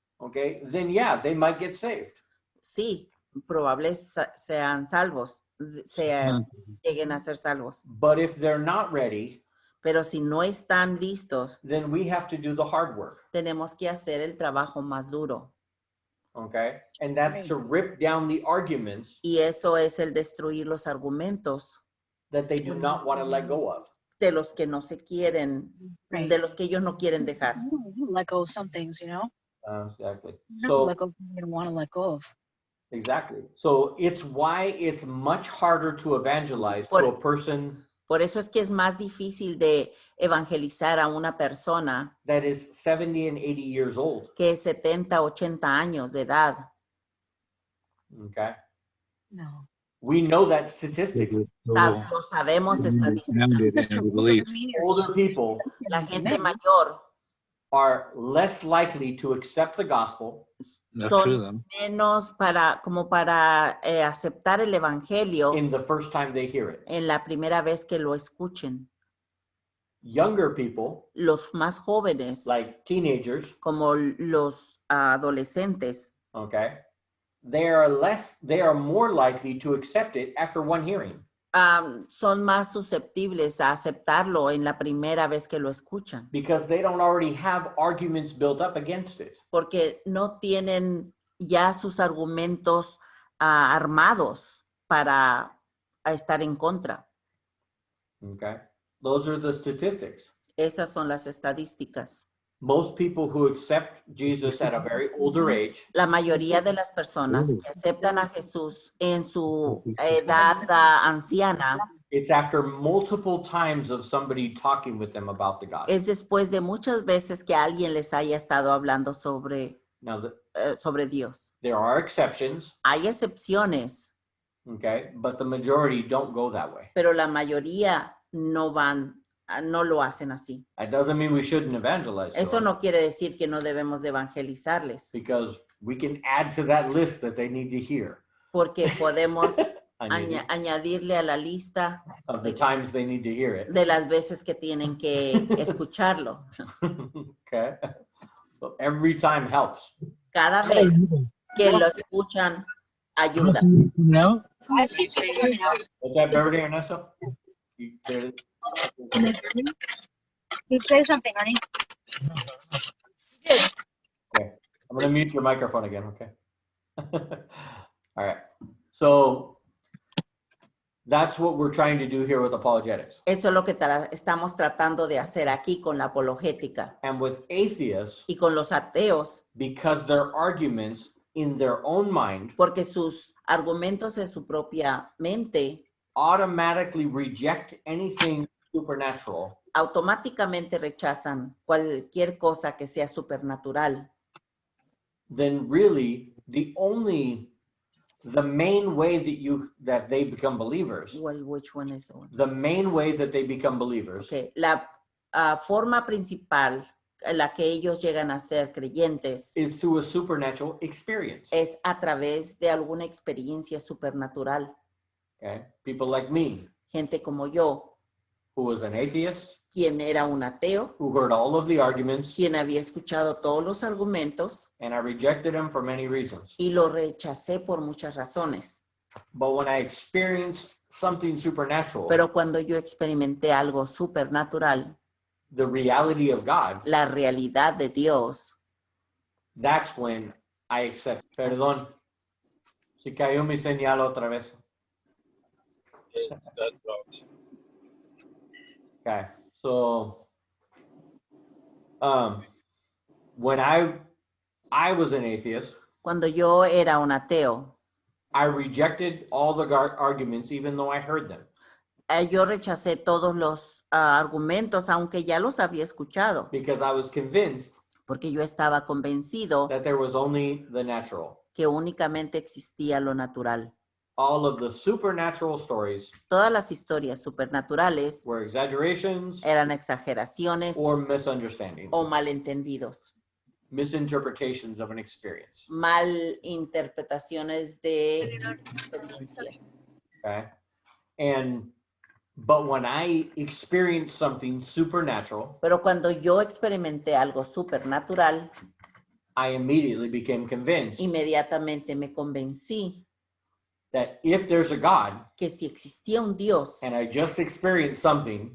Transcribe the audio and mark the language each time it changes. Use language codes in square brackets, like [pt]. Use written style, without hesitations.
[en] okay, then yeah, they might get saved. [es] sí, probables sean salvos, lleguen a ser salvos. [en] But if they're not ready, [es] Pero si no están listos, [en] then we have to do the hard work, [es] tenemos que hacer el trabajo más duro. [en] okay? And that's to rip down the arguments [es] Y eso es el destruir los argumentos [en] that they do not want to let go of. [es] de los que no se quieren, de los que ellos no quieren dejar. [en] You let go of some things, you know? Exactly. You So let go of something you don't want to let go of. exactly. So it's why it's much harder to evangelize to a person [es] Por eso es que es más difícil de evangelizar a una persona [en] that is 70 and 80 years old. [es] que es 70, 80 años de edad. [en] Okay. No. We know that statistically. [es] Lo sabemos estadísticamente. [en] Older people [es] La gente mayor [en] are less likely to accept the gospel [es] son menos como para aceptar el evangelio [en] in the first time they hear it. [es] en la primera vez que lo escuchen. [en] Younger people, [es] Los más jóvenes, [en] like teenagers, [es] como los adolescentes, [en] okay, they are more likely to accept it after one hearing. [es] son más susceptibles a aceptarlo en la primera vez que lo escuchan, [en] Because they don't already have arguments built up against it. [es] porque no tienen ya sus argumentos armados para estar en contra. [en] Okay. Those are the statistics. [es] Esas son las estadísticas. [en] Most people who accept Jesus at a very older age [es] La mayoría de las personas que aceptan a Jesús en su edad anciana [en] it's after multiple times of somebody talking with them about the gospel. [es] es después de muchas veces que alguien les haya estado hablando sobre [en] Now, [es] sobre Dios. [en] there are exceptions, [es] Hay excepciones, [en] okay, but the majority don't go that way. [es] pero la mayoría no lo hacen así. [en] That doesn't mean we shouldn't evangelize to [es] Eso [en] them, [es] no quiere decir que no debemos de evangelizarles, [en] because we can add to that list that they need to hear [es] porque podemos Añadir añadirle a la lista [en] of the times they need to hear it. [es] de las veces que tienen que escucharlo. [en] Okay, so every time helps. [es] Cada vez que lo escuchan, ayuda. [en] I see people coming out. What's that, Beverly Ernesto? You cleared it? You say something, Ernie. Okay, I'm gonna mute your microphone again, okay? All right, so that's what we're trying to do here with apologetics. [es] Eso es lo que estamos tratando de hacer aquí con la apologética. [en] And with atheists, [es] Y con los ateos, [en] because their arguments in their own mind [es] porque sus argumentos en su propia mente [en] automatically reject anything supernatural, [es] automáticamente rechazan cualquier cosa que sea supernatural. [en] then really the main way that they become believers, Which one is the one? the main way that they become believers Okay. [es] La forma principal en la que ellos llegan a ser creyentes [en] is through a supernatural experience. [es] es a través de alguna experiencia supernatural. [en] Okay, people like me, [es] Gente como yo, [en] who was an atheist, [es] quien era un ateo, [en] who heard all of the arguments, [es] quien había escuchado todos los argumentos [en] and I rejected them for many reasons. [es] y lo rechacé por muchas razones. [en] But when I experienced something supernatural, [es] Pero cuando yo experimenté algo supernatural, [en] the reality of God, [es] la realidad de Dios, [en] that's when I accept. [es] Perdón, si cayó mi señal otra vez. [en] Okay, so when I was an atheist, [es] cuando yo era un ateo, [en] I rejected all the arguments, even though I heard them, [es] yo rechacé todos los argumentos, aunque ya los había escuchado, [en] because I was convinced [es] porque yo estaba convencido [en] that there was only the natural. [es] que únicamente existía lo natural. [en] All of the supernatural stories [es] Todas las historias supernaturales [en] were exaggerations [es] eran exageraciones [en] or misunderstandings, [es] o malentendidos, [en] misinterpretations of an experience. [es] malinterpretaciones de experiencias. [en] Okay, but when I experienced something supernatural, [es] Pero cuando yo experimenté algo supernatural, [en] I immediately became convinced [es] inmediatamente me convencí [en] that if there's a God [es] que si existía un Dios [en] and I just experienced something